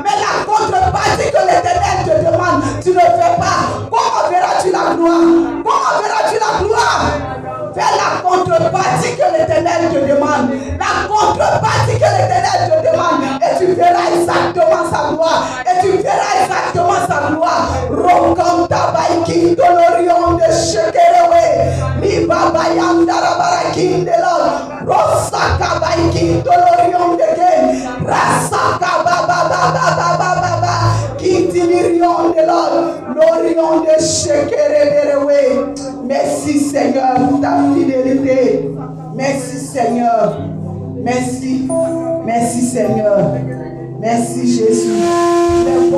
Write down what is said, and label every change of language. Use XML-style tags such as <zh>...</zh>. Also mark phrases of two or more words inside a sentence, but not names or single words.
<fr>Mais la contrepartie que l'Éternel te demande, tu ne fais pas. Comment verras-tu la gloire? Comment verras-tu la gloire? Fais la contrepartie que l'Éternel te demande. La contrepartie que l'Éternel te demande. Et tu verras exactement sa gloire. Et tu verras exactement sa gloire. Rokanta Baikin de l'Orient de Shekerewe. Liba Bayanda Rabarakin de l'Or. Rosaka Baikin de l'Orient de Ken. Rasaka Baba Baba Baba Baba. Kintimirion de l'Or. L'Orient de Shekerewe. Merci Seigneur pour ta fidélité. Merci Seigneur. Merci. Merci Seigneur. Merci Jésus.</fr>